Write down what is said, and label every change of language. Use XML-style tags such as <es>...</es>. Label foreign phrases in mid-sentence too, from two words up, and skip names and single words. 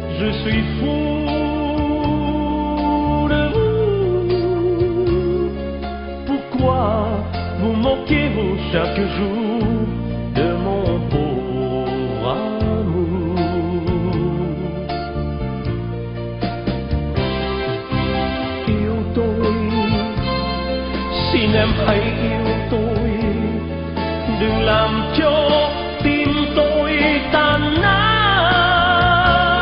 <fr>suis fou de vous. Pourquoi vous moquez-vous chaque jour de mon pauvre amour?</fr> <vi>Yêu tôi, xin em hãy yêu tôi, đừng làm cho tim tôi tan nát.</vi>